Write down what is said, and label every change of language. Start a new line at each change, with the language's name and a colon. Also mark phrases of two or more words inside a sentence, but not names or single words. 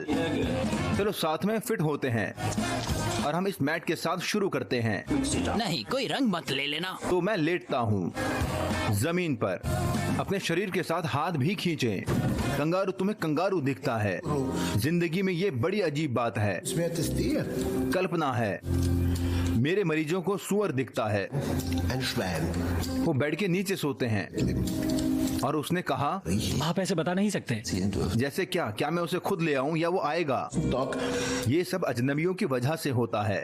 Hindi: चलो साथ में फिट होते हैं और हम इस मैट के साथ शुरू करते हैं। नहीं, कोई रंग मत ले लेना। तो मैं लेटता हूँ जमीन पर, अपने शरीर के साथ हाथ भी खींचें। कंगारू तुम्हें कंगारू दिखता है। जिंदगी में ये बड़ी अजीब बात है,
German: Wer ist dir?
Hindi: कल्पना है। मेरे मरीजों को सुअर दिखता है।
German: Ein Schwein.
Hindi: वो बेड के नीचे सोते हैं। और उसने कहा, आप ऐसे बता नहीं सकते। जैसे क्या मैं उसे खुद ले आऊं या वो आएगा? Dog. ये सब अजनबियों की वजह से होता है,